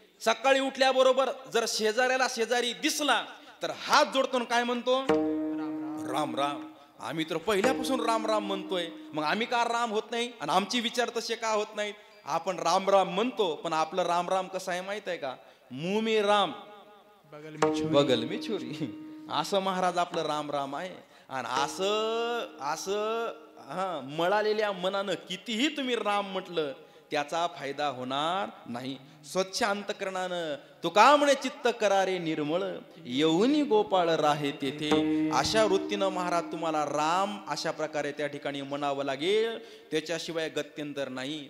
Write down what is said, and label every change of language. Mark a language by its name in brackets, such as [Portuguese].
[Marathi] सकाळी उठल्याबरोबर जर शेजाऱ्याला शेजारी दिसला तर हात जोडतो काय म्हणतो? राम राम. आम्ही तर पहिल्यापासून राम राम म्हणतोय, मग आम्ही का राम होत नाही आणि आमचे विचार तसे का होत नाहीत? आपण राम राम म्हणतो, पण आपलं राम राम कसं आहे माहित आहे का? [Hindi] मुंह में राम बगल में छोरी, [Marathi] असं महाराज आपलं राम राम आहे. आणि असं मळालेल्या मनानं कितीही तुम्ही राम म्हटलं त्याचा फायदा होणार नाही. स्वच्छ अंतकरणानं तुका म्हणे चित्त करारे निर्मळ, येऊनी गोपाळ राहे तेथे. अशा वृत्तीनं महाराज तुम्हाला राम अशा प्रकारे त्या ठिकाणी म्हणावं लागेल, त्याच्याशिवाय गत्यंतर नाही.